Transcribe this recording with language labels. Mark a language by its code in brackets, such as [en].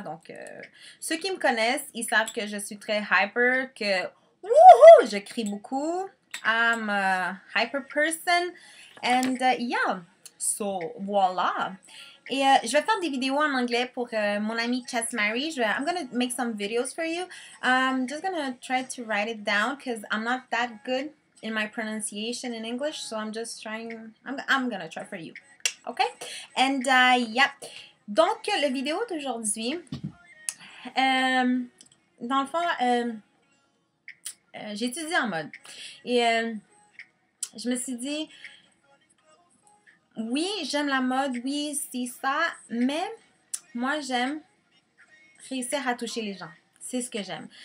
[fr] Donc, ceux qui me connaissent, ils savent que je suis très hyper, que wouhou, je crie beaucoup. [en] I'm a hyper person. And yeah, so voilà. [fr] Et je vais faire des vidéos en anglais pour mon amie Chess Mary. [en] I'm gonna make some videos for you. I'm just gonna try to write it down because I'm not that good in my pronunciation in English. So I'm just trying. I'm gonna try for you. Okay? And yeah. [fr] Donc, la vidéo d'aujourd'hui, dans le fond, j'ai étudié en mode. Et je me suis dit, oui, j'aime la mode, oui, c'est ça, mais moi, j'aime réussir à toucher les gens. C'est ce que j'aime.